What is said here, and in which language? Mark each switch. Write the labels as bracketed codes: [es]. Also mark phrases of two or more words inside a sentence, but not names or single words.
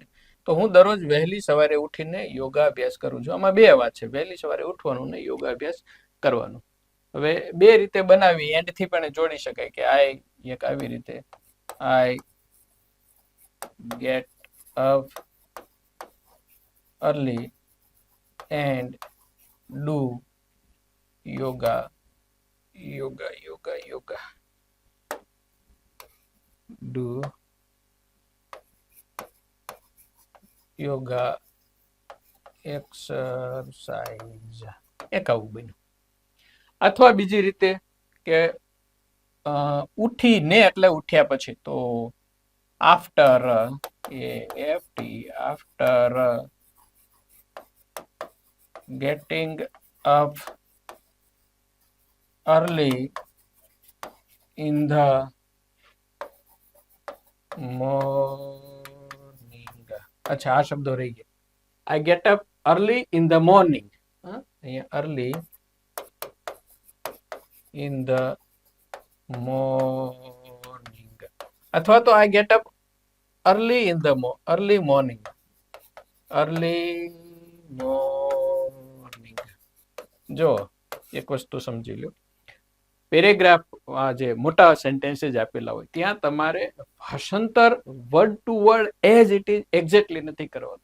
[gu] તો હું દરરોજ વહેલી સવારે ઉઠીને યોગાભ્યાસ કરું છું. આમાં 2 વાત છે, વહેલી સવારે ઉઠવાનું ને યોગાભ્યાસ કરવાનું. હવે 2 રીતે બનાવી, એન્ડથી પણ જોડી શકાય કે એક આવી રીતે, [en] I get up early and do yoga do yoga exercise. [gu] એક આવું બન્યું. અથવા બીજી રીતે કે ઉઠીને એટલે ઉઠ્યા પછી, તો [en] after getting up early in the morning. [gu] અચ્છા, આ શબ્દો રહી ગયા. [en] I get up early in the morning. અહીંયા early in the morning. [gu] અથવા તો [en] I get up early in the early morning. [gu] જો એક વસ્તુ સમજી લો, પેરેગ્રાફ જે મોટા સેન્ટેન્સીસ આપેલા હોય ત્યાં તમારે ભાષાંતર [en] word to word as it is exactly [gu] નથી કરવાનું.